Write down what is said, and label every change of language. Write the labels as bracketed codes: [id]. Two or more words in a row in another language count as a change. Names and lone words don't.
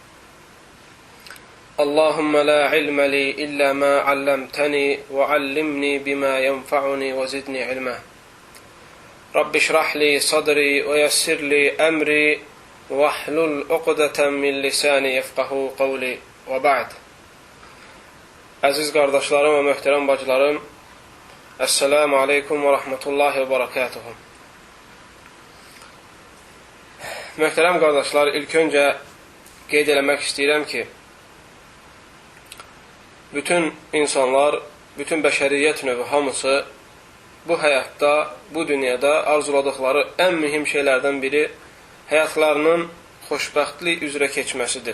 [ar] اللهم لا علم لي إلا ما علمتني وعلمني بما ينفعني وزدني علما رب اشرح لي صدري ويسر لي أمري واحلل عقدة من لساني يفقهوا قولي وبعد. [az] Əziz qardaşlarım və möhtərəm bacılarım, [ar] السلام عليكم ورحمة الله وبركاته. [az] Möhtərəm qardaşlar, ilk öncə qeyd eləmək istəyirəm ki, bütün insanlar, bütün bəşəriyyət növü hamısı bu həyatda, bu dünyada arzuladıqları ən mühüm şeylərdən biri həyatlarının xoşbəxtlik üzrə keçməsidir.